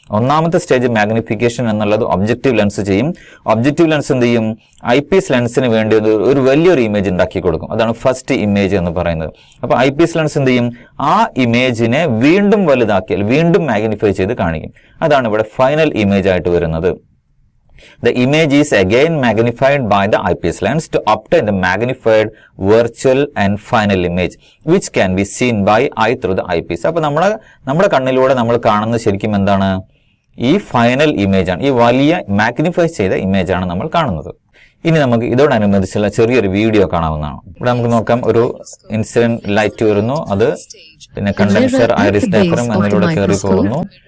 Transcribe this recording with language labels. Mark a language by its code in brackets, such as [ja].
[ml] ഒന്നാമത്തെ stage magnification എന്നുള്ളത് objective lens ചെയ്യും. ഒബ്ജക്റ്റീവ് ലെൻസ് എന്ത് ചെയ്യും? IPS ലെൻസിന് വേണ്ടി ഒരു വലിയൊരു ഇമേജ് ഉണ്ടാക്കി കൊടുക്കും. അതാണ് ഫസ്റ്റ് ഇമേജ് എന്ന് പറയുന്നത്. അപ്പൊ IPS ലെൻസ് എന്ത് ചെയ്യും? ആ ഇമേജിനെ വീണ്ടും വലുതാക്കിയാൽ വീണ്ടും മാഗ്നിഫൈ ചെയ്ത് കാണിക്കും. അതാണ് ഇവിടെ ഫൈനൽ ഇമേജ് ആയിട്ട് വരുന്നത്. [en] The image is again magnified by the IPS lens to obtain the magnified virtual and final image which can be seen by eye through the eyepiece. [ml] അപ്പോൾ നമ്മുടെ കണ്ണിലൂടെ നമ്മൾ കാണുന്നത് ശരിക്കും എന്താണ്? ഈ ഫൈനൽ ഇമേജ് ആണ്, ഈ വലിയ മാഗ്നിഫൈ ചെയ്ത ഇമേജ് ആണ് നമ്മൾ കാണുന്നത്. ഇനി നമുക്ക് ഇതോടനുബന്ധിച്ചുള്ള ചെറിയൊരു വീഡിയോ കാണാവുന്നതാണ്. ഇവിടെ നമുക്ക് നോക്കാം, ഒരു ഇൻസിഡന്റ് ലൈറ്റ് വരുന്നു, അത് പിന്നെ കണ്ടൻസർ ഐറിസ് ഡയഫ്രം എന്നിലൂടെ കയറി പോകുന്നു.